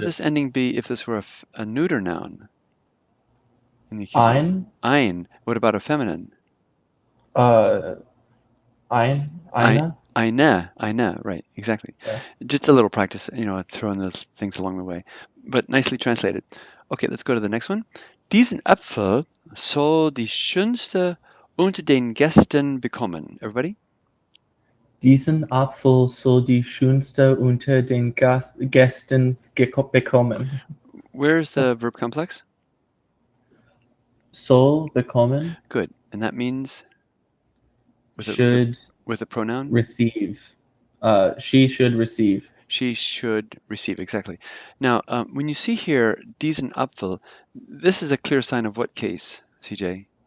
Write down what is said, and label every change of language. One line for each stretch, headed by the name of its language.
English: this ending be if this were a neuter noun in the accusative?
German: Ein. Ein. What about a feminine? Eine. Eine, right, exactly.
English: Yeah. Just a little practice, throwing those things along the way, but nicely translated. Okay, let's go to the next one.
German: Diesen Apfel soll die schönste unter den Gästen bekommen.
English: Everybody?
German: Diesen Apfel soll die schönste unter den Gästen bekommen.
English: Where's the verb complex?
German: Soll bekommen.
English: Good, and that means Should with a pronoun? Receive. She should receive. She should receive, exactly. Now, when you see here,
German: diesen Apfel,
English: this is a clear sign of what case, CJ?